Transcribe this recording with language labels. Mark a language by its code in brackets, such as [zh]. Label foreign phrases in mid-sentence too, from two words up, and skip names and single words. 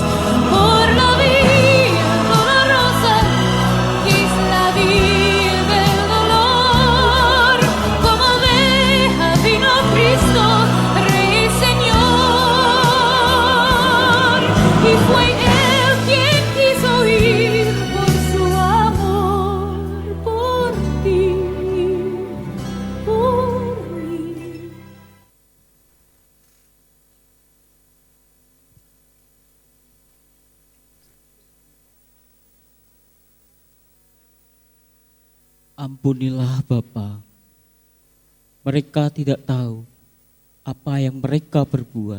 [es] Por la vía dolorosa, que es la vía del dolor, como oveja vino Cristo, Rey y Señor, y fue Él quien quiso ir por su amor, por ti, por mí. [id] Ampunilah Bapa, mereka tidak tahu apa yang mereka berbuat.